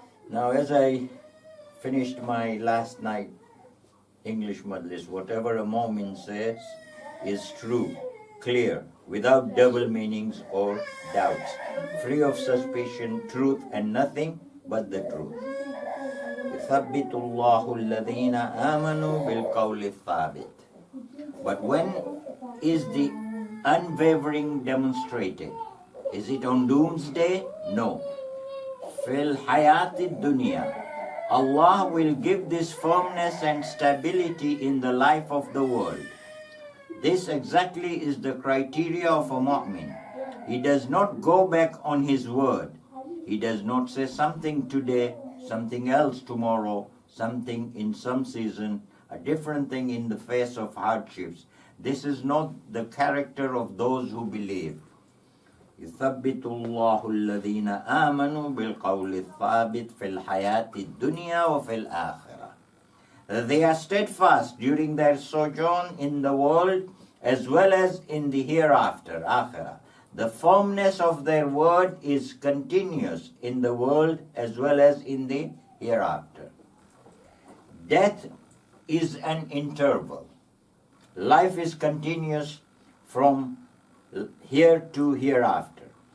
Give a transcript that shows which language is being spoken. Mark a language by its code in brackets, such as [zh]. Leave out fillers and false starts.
[en] Now as I finished my last night English majlis, whatever a mu'min says is true, clear, without double meanings or doubts, free of suspicion, truth and nothing but the truth. [ar] يثبت الله الذين آمنوا بالقول الثابت. [en] But when is the unwavering demonstrated? Is it on doomsday? No. [ar] Fil hayati dunya. [en] Allah will give this firmness and stability in the life of the world. This exactly is the criteria of a mu'min. He does not go back on his word. He does not say something today, something else tomorrow, something in some season, a different thing in the face of hardships. This is not the character of those who believe. [ar] يثبت الله الذين آمنوا بالقول الثابت في الحياة الدنيا وفي الآخرة. [en] They are steadfast during their sojourn in the world as well as in the hereafter, akhirah. The firmness of their word is continuous in the world as well as in the hereafter. Death is an interval. Life is continuous from here to hereafter.